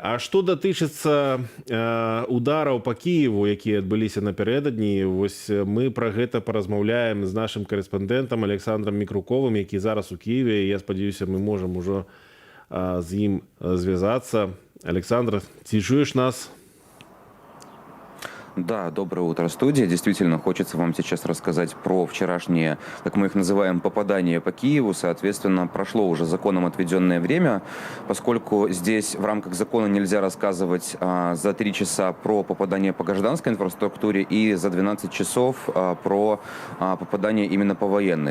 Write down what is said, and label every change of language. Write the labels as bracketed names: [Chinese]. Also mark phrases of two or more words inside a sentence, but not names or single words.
[Belarusian] А што датычыцца удараў па Кіеву, якія адбыліся напярэдадні, вось мы пра гэта паразмаўляем з нашым карэспандэнтам Александром Мікруковым, які зараз у Кіеве. Я спадзяюся, мы можам ужо з ім звязаться. Александр, ты чуешь нас? [Russian] Да, доброе утро, студия. Действительно, хочется вам сейчас рассказать про вчерашние, как мы их называем, попадания по Киеву. Соответственно, прошло уже законом отведенное время, поскольку здесь в рамках закона нельзя рассказывать за 3 часа про попадание по гражданской инфраструктуре и за 12 часов про попадание именно по военной.